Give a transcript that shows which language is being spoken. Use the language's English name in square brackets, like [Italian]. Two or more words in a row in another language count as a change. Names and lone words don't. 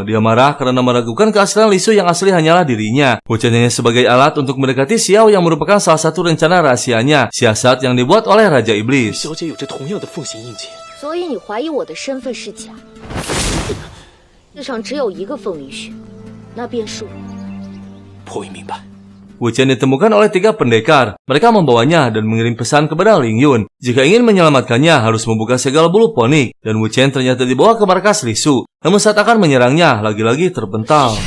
[Indonesian] Dia marah karena meragukan keaslian Li Su yang asli hanyalah dirinya. Wu Chen hanya sebagai alat untuk mendekati Xiao yang merupakan salah satu rencana rahasianya, siasat yang dibuat oleh Raja Iblis. [Chinese] 小姐有着同样的凤形印记，所以你怀疑我的身份是假。世上只有一个凤梨雪，那便是我。颇为明白。 [Indonesian] Wu Chen ditemukan oleh 3 pendekar. Mereka membawanya dan mengirim pesan kepada Ling Yun. Jika ingin menyelamatkannya, harus membuka segala bulu ponik. Dan Wu Chen ternyata dibawa ke markas Li Su. Namun saat akan menyerangnya, lagi-lagi terpental.